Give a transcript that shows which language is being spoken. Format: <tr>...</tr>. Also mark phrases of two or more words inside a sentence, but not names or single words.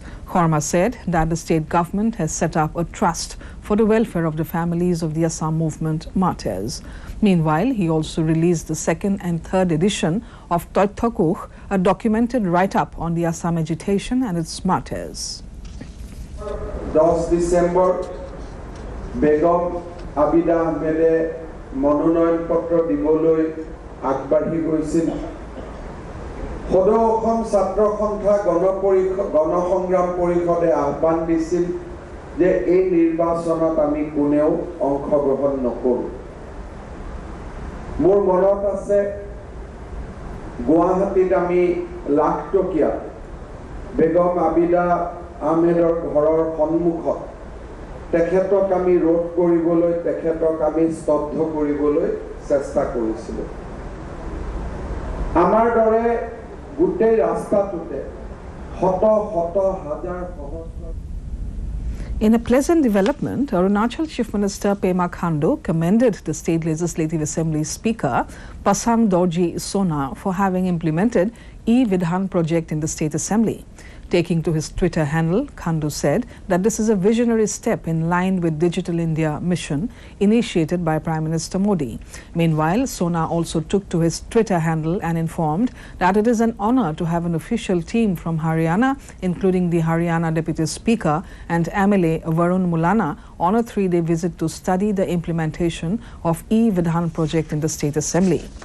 <en>Sarma said that the state government has set up a trust for the welfare of the families of the Assam movement martyrs. Meanwhile, he also released the 2nd and 3rd edition of Toithakuch, a documented write-up on the Assam agitation and its martyrs.</en> <as>10 December, Begum Abida Ahmede মনোনয়ন পত্ৰ দিবলৈ আগবাঢ়ি গৈছিল। সদৌ অসম ছাত্ৰ সন্থা গণসংগ্ৰাম পৰিষদে আহ্বান দিছিল যে এই নিৰ্বাচনত আমি কোনেও অংশগ্ৰহণ নকৰো। মোৰ মনত আছে গুৱাহাটীত আমি লাখটকীয়া বেগম আবিদা আহমেদৰ ঘৰৰ সন্মুখত তেখেতক আমি ৰোধ কৰিবলৈ তেখেতক আমি স্তব্ধ কৰিবলৈ চেষ্টা কৰিছিলোঁ আমাৰ দৰে গোটেই ৰাস্তাটোতে শত শত হাজাৰ সহস্ৰ</as> <en>In a pleasant development, Arunachal Chief Minister Pema Khandu commended the State Legislative Assembly Speaker Pasang Dorji Sona for having implemented e-Vidhan project in the State Assembly. Taking to his Twitter handle, Khandu said that this is a visionary step in line with Digital India mission initiated by Prime Minister Modi. Meanwhile, Sona also took to his Twitter handle and informed that it is an honor to have an official team from Haryana, including the Haryana Deputy Speaker and MLA Varun Mulana, on a 3-day visit to study the implementation of e-Vidhan project in the State Assembly.</en>